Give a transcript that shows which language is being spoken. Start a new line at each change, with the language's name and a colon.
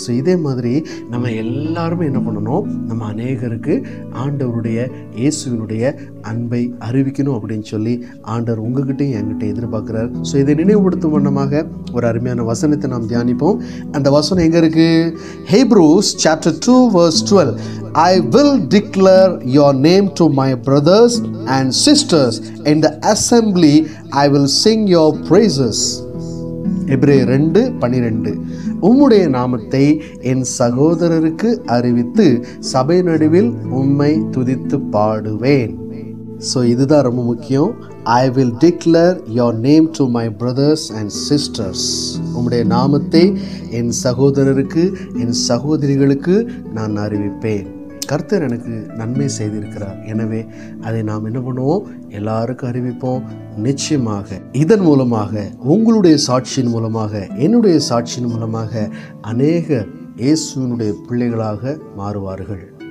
Tamil: So இதே மாதிரி நம்ம எல்லாருமே என்ன பண்ணணும், நம்ம அநேகருக்கு ஆண்டவருடைய இயேசுவினுடைய அன்பை அறிவிக்கணும் அப்படின்னு சொல்லி ஆண்டவர் உங்ககிட்டையும் என்கிட்ட எதிர்பார்க்குறார். ஸோ இதை நினைவுபடுத்தும் வண்ணமாக ஒரு அருமையான வசனத்தை நாம் தியானிப்போம். அந்த வசனம் எங்கே இருக்குது, Hebrews
English: chapter 2 verse 12. I will declare your name to my brothers and sisters in the assembly. I will sing your praises.
Tamil: எபிரேயர் 2:12. உம்முடைய நாமத்தை என் சகோதரருக்கு அறிவித்து சபை நடுவில் உம்மை துதித்து பாடுவேன். ஸோ இதுதான் ரொம்ப முக்கியம்.
English: I will declare your name to my brothers and sisters.
Tamil: உம்முடைய நாமத்தை என் சகோதரருக்கு என் சகோதரிகளுக்கு நான் அறிவிப்பேன். கர்த்தர் எனக்கு நன்மை செய்திருக்கிறார், எனவே அதை நாம் என்ன பண்ணுவோம், எல்லாருக்கும் அறிவிப்போம். நிச்சயமாக இதன் மூலமாக உங்களுடைய சாட்சியின் மூலமாக என்னுடைய சாட்சியின் மூலமாக அநேகர் இயேசுவினுடைய பிள்ளைகளாக மாறுவார்கள்.